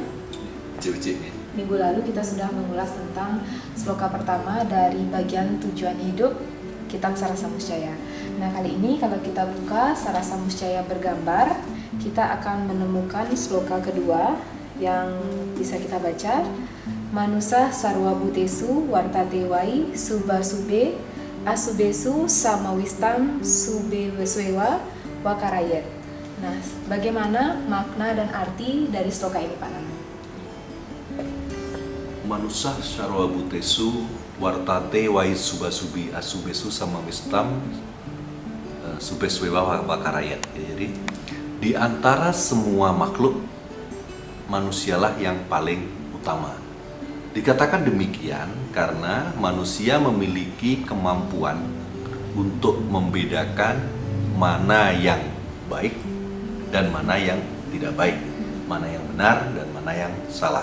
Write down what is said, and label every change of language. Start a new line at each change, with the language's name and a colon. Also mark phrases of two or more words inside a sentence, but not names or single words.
Indonesian: Minggu lalu kita sudah mengulas tentang sloka pertama dari bagian tujuan hidup kitab Sarasa Muscaya. Nah, kali ini kalau kita buka Sarasa Muscaya bergambar, kita akan menemukan sloka kedua yang bisa kita baca.
Sanskrit: Manusa sarwa butesu wartatewai suba sube asubesu samawistam sube weswewa wakarayet.
Indonesian: Nah, bagaimana makna dan arti dari sloka ini, Pak Nanang?
Sanskrit: Manusa sarwa butesu wartatewai suba subi asubesu samawistam subeswewa wakarayet.
Indonesian: Jadi di antara semua makhluk, manusialah yang paling utama. Dikatakan demikian karena manusia memiliki kemampuan untuk membedakan mana yang baik dan mana yang tidak baik, mana yang benar dan mana yang salah.